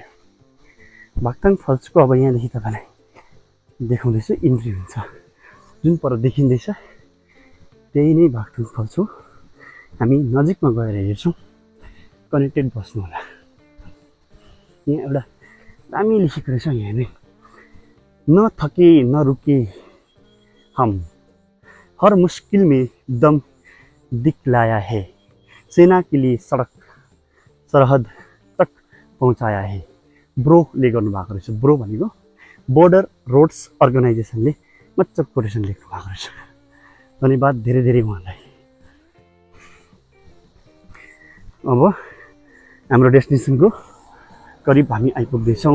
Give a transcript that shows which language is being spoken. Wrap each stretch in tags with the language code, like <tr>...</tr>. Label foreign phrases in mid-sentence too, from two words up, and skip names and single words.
<ne>बाक्थाङ फल्सको अब यहाँदेखि तपाईँलाई देखाउँदैछु, इन्ट्री हुन्छ। जुन पर देखिँदैछ त्यही नै बाक्थाङ फल्स हो। हामी नजिकमा गएर हेर्छौँ, कनेक्टेड बस्नु होला। यहाँ एउटा दामी लेखेको रहेछ यहाँ नै,</ne> <hi>न थके न रुके हम, हर मुश्किल में दम दिखलाया है, सेना के लिए सडक सरहद तक पहुँचाया है।</hi> <ne>ब्रोले गर्नुभएको रहेछ। ब्रो भनेको बोर्डर रोड्स अर्गनाइजेसनले मजाको कोटेसन लेख्नु भएको रहेछ। धन्यवाद धेरै धेरै उहाँलाई। अब हाम्रो डेस्टिनेसनको करिब हामी आइपुग्दैछौँ।</ne>